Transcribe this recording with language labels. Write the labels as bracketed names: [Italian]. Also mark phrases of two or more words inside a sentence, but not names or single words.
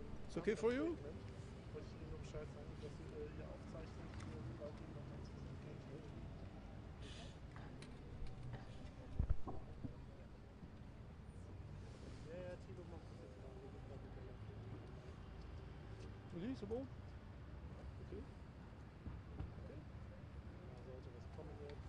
[English] It's okay for you? [German] Wollte ich Ihnen nur Bescheid sagen, dass Sie hier aufzeichnen für die Leute, die nochmal zu sehen können. Ja, Thilo macht das jetzt gerade. [French] Oui, c'est bon? Okay. [German] Sollte was kommen jetzt.